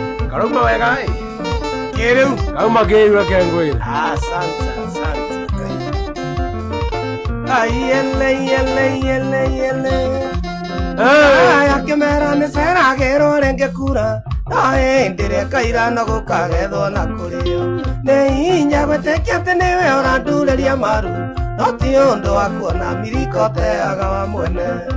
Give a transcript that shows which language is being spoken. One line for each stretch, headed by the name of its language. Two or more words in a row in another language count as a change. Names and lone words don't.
Kikuyu: Karauma wega, ĩ? Kĩrĩu. Karauma kĩrĩu, reke ngwĩre.
Swahili: Asante, asante. Ai, ele, ele, ele, ele. Eh. Ai,
Kikuyu: akĩmera nĩ ceragĩrwo rĩngĩ kura. Na hĩndĩ ĩrĩa kaira no gũkagethwo na kũrĩo. Nĩ hinya gwĩtĩkia atĩ nĩwe ũrandurĩria maru. No ti ũndũ wa kuona miriko teaga wa mwene.